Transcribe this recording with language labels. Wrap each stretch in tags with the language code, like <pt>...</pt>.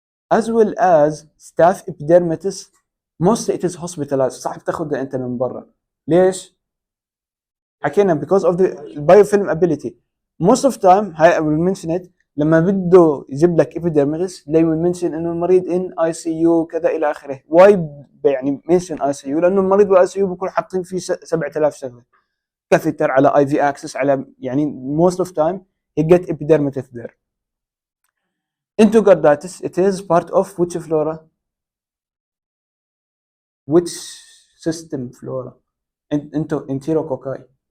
<en>as well as staph epidermidis. mostly it is hospitalized.</en> <ar>صح بتاخذها انت من برا. ليش؟ حكينا</ar> <en>because of the biofilm ability. most of time</en> <ar>هاي</ar> <en>I will mention it</en> <ar>لما بده يجيب لك</ar> <en>epidermidis they will mention</en> <ar>انه المريض</ar> <en>in ICU</en> <ar>كذا الى اخره.</ar> <en>why</en> <ar>يعني</ar> <en>mention</en> <ar>ICU؟ لانه المريض بال ICU بيكون حاطين فيه 7000 شغله. كاثيتر على</ar> <en>IV access</en> <ar>على يعني</ar> <en>most of time he get epidermidis there. endocarditis it is part of which flora? which system flora? enterococci.</en>